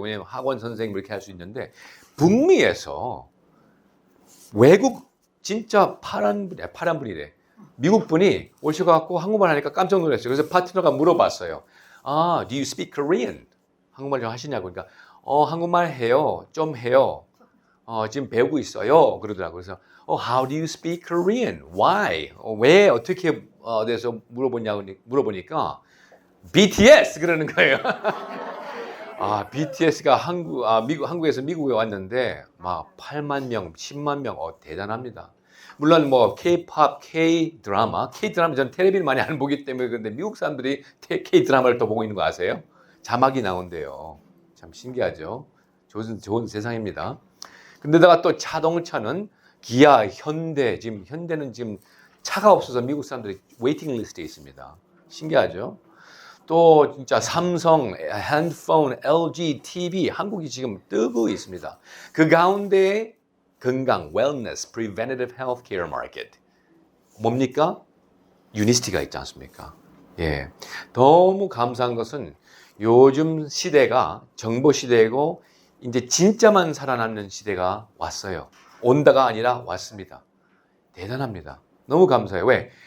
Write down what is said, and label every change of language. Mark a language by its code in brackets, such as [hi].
[ko] 왜냐하면 학원 선생님 이렇게 할 수 있는데 북미에서 외국 진짜 파란 분이래. 미국 분이 오셔갖고 한국말 하니까 깜짝 놀랐어요. 그래서 파트너가 물어봤어요. [en] Do you speak Korean? [ko] 한국말 좀 하시냐고. 그러니까 한국말 해요. 좀 해요. 지금 배우고 있어요. 그러더라고요. 그래서 [en] How do you speak Korean? Why? [ko] 왜 어떻게 돼서 물어보니까 BTS 그러는 거예요. BTS가 한국에서 미국에 왔는데 막 8만 명, 10만 명, 대단합니다. 물론 뭐 K-팝, K-드라마 저는 텔레비를 많이 안 보기 때문에 그런데 미국 사람들이 K-드라마를 또 보고 있는 거 아세요? 자막이 나온대요. 참 신기하죠. 좋은 세상입니다. 근데다가 또 자동차는 기아, 현대, 지금 현대는 지금 차가 없어서 미국 사람들이 웨이팅 리스트에 있습니다. 신기하죠? 또 진짜 삼성, 핸드폰, LG, TV, 한국이 지금 뜨고 있습니다. 그 가운데 건강, [en] wellness, preventative healthcare market. [ko] 뭡니까? 유니스티가 있지 않습니까? 예. 너무 감사한 것은 요즘 시대가 정보 시대이고 이제 진짜만 살아남는 시대가 왔어요. 온다가 아니라 왔습니다. 대단합니다. 너무 감사해요. 왜?